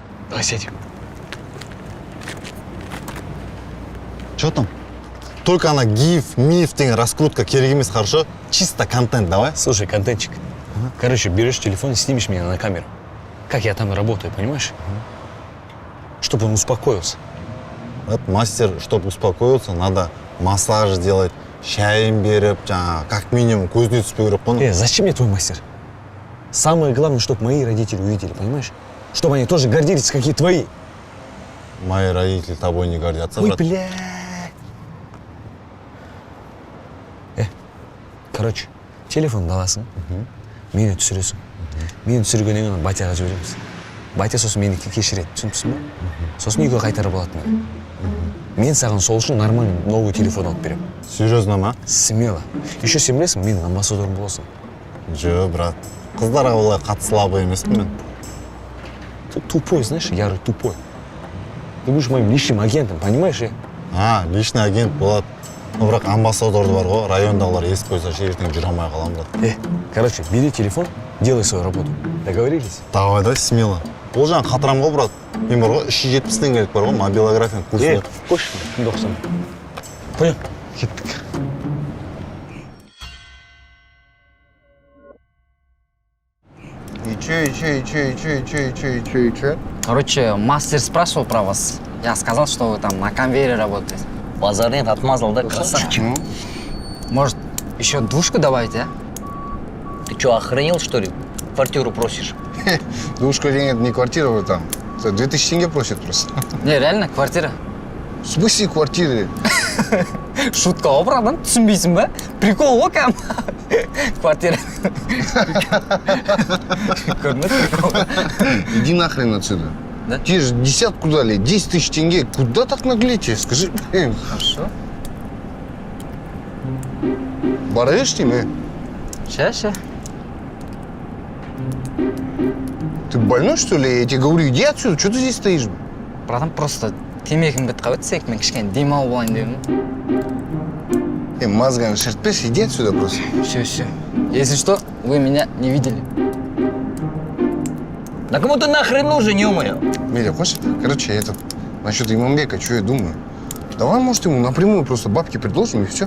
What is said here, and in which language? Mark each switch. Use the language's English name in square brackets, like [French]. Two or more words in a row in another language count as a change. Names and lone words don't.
[Russian] Давай сядем. Что там? Только она гиф, миф, раскрутка, [Kazakh] керек емес, [Russian] хорошо? Чисто контент, давай. Слушай, контентчик. Короче, берешь телефон и снимешь меня на камеру. Как я там работаю, понимаешь? Чтобы он успокоился. Вот мастер, чтобы успокоиться, надо массаж сделать, [Kazakh] чайын беріп, [Russian] как минимум [Kazakh] көзіне түспеу керек қой. [Russian] Зачем мне твой мастер? Самое главное, чтобы мои родители увидели, понимаешь? Чтобы они тоже гордились, какие твои. Мои родители тобой не гордятся, Ой, брат. бля. [Kazakh] Короче, телефонды аласың, мені түсіресің. Мені түсіргеннен кейін батяға жібереміз. Батя сосын мені кешіреді, түсініпсің ба? Сосын үйге қайтарып алады мені. Мен саған сол үшін [Russian] нормальный новый телефон [Kazakh] алып беремін. [Russian] Серьезно ма? Смело. [Kazakh] Еще сен білесің, менің амбассадорым боласың. Жо, брат. Қыздарға олай қатты слабый емеспін мен. [Russian] Ты тупой, знаешь, ярый тупой. Ты будешь моим личным агентом, понимаешь? Личный агент болады. [Kazakh] Ну, бірақ амбассадорды бар ғой, райондағылар естіп қойса ертең жүре алмай қалам, брат. [Russian] Короче, бери телефон, делай свою работу. Договорились? Давай, да, смело. [Kazakh] Ол жаңа қатырам ғой, брат. Мен бар ғой, 370 теңгелік бар ғой, мобилографияның курсына. Қош, 90. [Russian] Понял? Кеттік. И чё? Короче, мастер спрашивал про вас. Я сказал, что вы там на конвейере работаете. Базарный отмазал, да, красавчик? Может, еще двушку добавите, а? Ты что, охренел, что ли? Квартиру просишь? Двушка денег, не квартира вы там. 2000 тенге просит просто. Не, реально, квартира. В смысле квартиры? [Kazakh] Шутка ғой, братан, түсінбейсің ба? Прикол ғой, кәм. Квартира. Көрдің бе, прикол? [Russian] Иди нахрен отсюда. Да? Тебе же десятку дали, 10 тысяч тенге. Куда так наглеть? Скажи, блин. Хорошо. Бараешь ты, мы? Ща. Ты больной, что ли? Я тебе говорю, иди отсюда, что ты здесь стоишь? [Kazakh] Братан, просто темекім бітіп қалып еді, мен кішкене демалып болайын дедім. [Russian] Мозгами шертпес, иди отсюда просто. Все. Если что, вы меня не видели. Да кому ты нахрен нужен, ё-моё? Медя, хочешь? Короче, насчет Имамбека, что я думаю? Давай, может, ему напрямую просто бабки предложим и все.